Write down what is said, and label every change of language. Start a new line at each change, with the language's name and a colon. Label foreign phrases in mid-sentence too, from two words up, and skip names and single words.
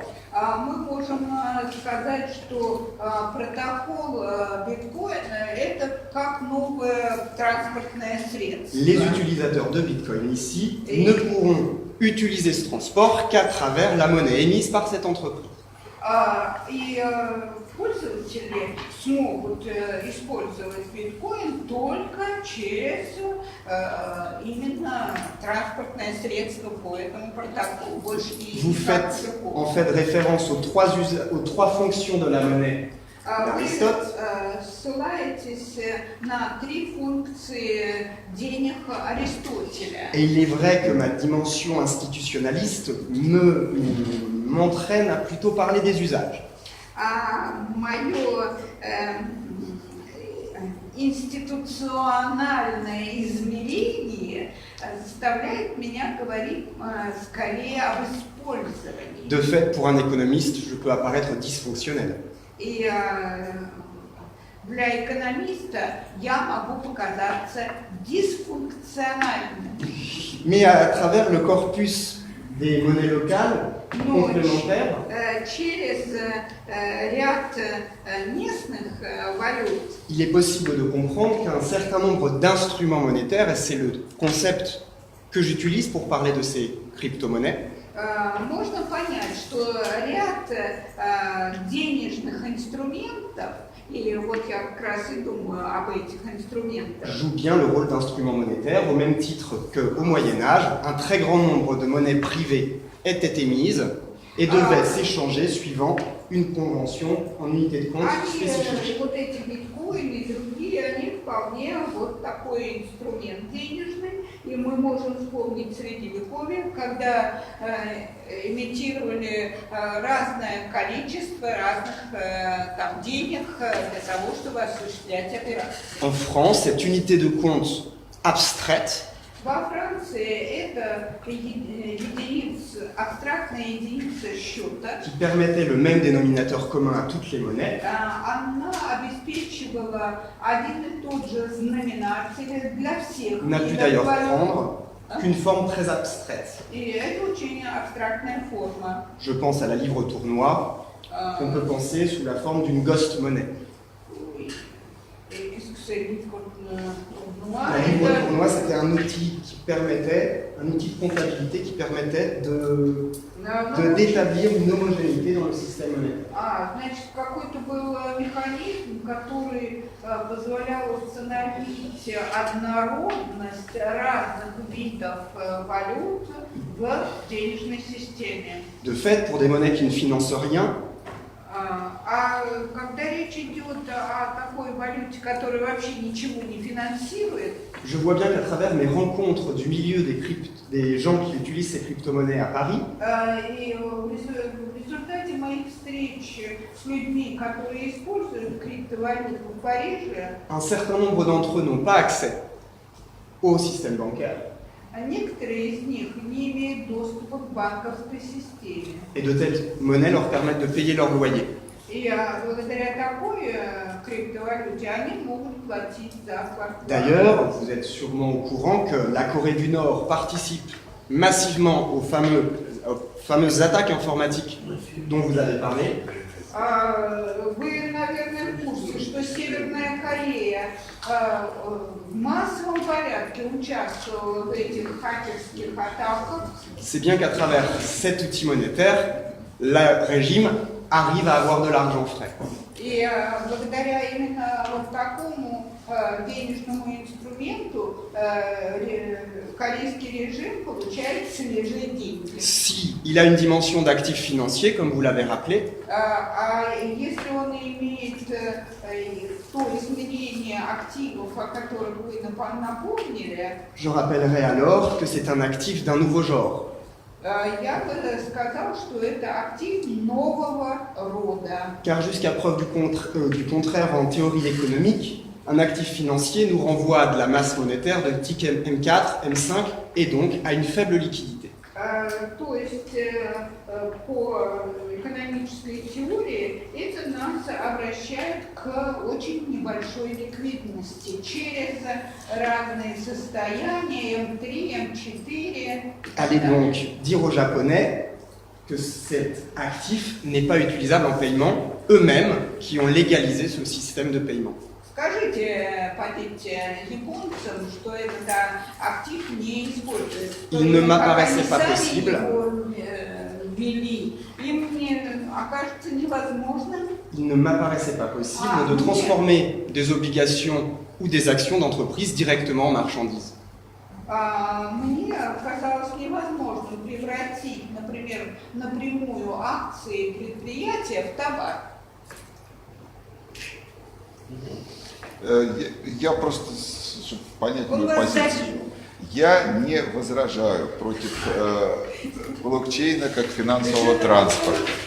Russian: Мы можем сказать, что протокол биткоина это как новое транспортное средство.
French: les utilisateurs de Bitcoin ici ne pourront utiliser ce transport qu'à travers la monnaie émise par cette entreprise.
Russian: И пользователи смогут использовать биткоин только через именно транспортное средство по этому протоколу. Больше
French: Vous faites en fait référence aux trois fonctions de la monnaie d'Aristote.
Russian: Вы ссылаетесь на 3 функции денег Аристотеля.
French: Et il est vrai que ma dimension institutionnaliste m'entraîne à plutôt parler des usages.
Russian: Мое институциональное измерение заставляет меня говорить скорее об использовании.
French: De fait, pour un économiste, je peux apparaître dysfonctionnel.
Russian: И для экономиста я могу показаться дисфункциональным.
French: Mais à travers le corpus des monnaies locales complémentaires,
Russian: Через ряд местных валют
French: il est possible de comprendre qu'un certain nombre d'instruments monétaires, et c'est le concept que j'utilise pour parler de ces crypto-monnaies,
Russian: можно понять, что ряд денежных инструментов, и вот я как раз и думаю об этих инструментах,
French: joue bien le rôle d'instrument monétaire, au même titre qu'au Moyen-Âge, un très grand nombre de monnaies privées étaient émises et devaient s'échanger suivant une convention en unité de compte spécifique.
Russian: вот эти биткоины и другие, они вполне вот такой инструмент денежный, и мы можем вспомнить Средневековье, когда имитировали разное количество разных там денег для того, чтобы осуществлять операции.
French: En France, cette unité de compte abstraite
Russian: Во Франции это абстрактная единица счета.
French: qui permettait le même dénominateur commun à toutes les monnaies,
Russian: Она обеспечивала один и тот же знаменатель для всех.
French: n'a pu d'ailleurs prendre qu'une forme très abstraite.
Russian: И это очень абстрактная форма.
French: Je pense à la livre tournoi, qu'on peut penser sous la forme d'une ghost monnaie. La livre tournoi, c'était un outil de comptabilité qui permettait d'établir une homogénéité dans le système monétaire.
Russian: Значит, какой-то был механизм, который позволял установить однородность разных видов валют в денежной системе.
French: De fait, pour des monnaies qui ne financent rien,
Russian: А когда речь идет о такой валюте, которая вообще ничего не финансирует,
French: je vois bien qu'à travers mes rencontres du milieu des gens qui utilisent ces crypto-monnaies à Paris,
Russian: и в результате моих встреч с людьми, которые используют криптовалюту в Париже,
French: un certain nombre d'entre eux n'ont pas accès au système bancaire.
Russian: некоторые из них не имеют доступа к банковской системе.
French: Et de telles monnaies leur permettent de payer leur loyer.
Russian: И благодаря такой криптовалюте они могут платить за квартиру.
French: D'ailleurs, vous êtes sûrement au courant que la Corée du Nord participe massivement aux fameuses attaques informatiques dont vous avez parlé.
Russian: Вы, наверное, в курсе, что Северная Корея в массовом порядке участвовала в этих хакерских атаках.
French: C'est bien qu'à travers cet outil monétaire, le régime arrive à avoir de l'argent frais.
Russian: И благодаря именно вот такому денежному инструменту корейский режим получает свежие деньги.
French: Si il a une dimension d'actif financier, comme vous l'avez rappelé,
Russian: А если он имеет то измерение активов, о которых вы напомнили,
French: je rappellerai alors que c'est un actif d'un nouveau genre.
Russian: я бы сказал, что это актив нового рода.
French: Car jusqu'à preuve du contraire en théorie économique, un actif financier nous renvoie à de la masse monétaire de type M4, M5 et donc à une faible liquidité.
Russian: То есть по экономической теории это нас обращает к очень небольшой ликвидности через разные состояния M3, M4.
French: Allez donc dire aux Japonais que cet actif n'est pas utilisable en paiement, eux-mêmes qui ont légalisé ce système de paiement.
Russian: Скажите, подите японцам, что этот актив не используется.
French: Il ne m'apparaissait pas possible.
Russian: Им окажется невозможным.
French: Il ne m'apparaissait pas possible de transformer des obligations ou des actions d'entreprise directement en marchandises.
Russian: Мне казалось невозможным превратить, например, напрямую акции предприятия в товар. Я просто, чтобы понять мою позицию, я не возражаю против блокчейна как финансового транспорта.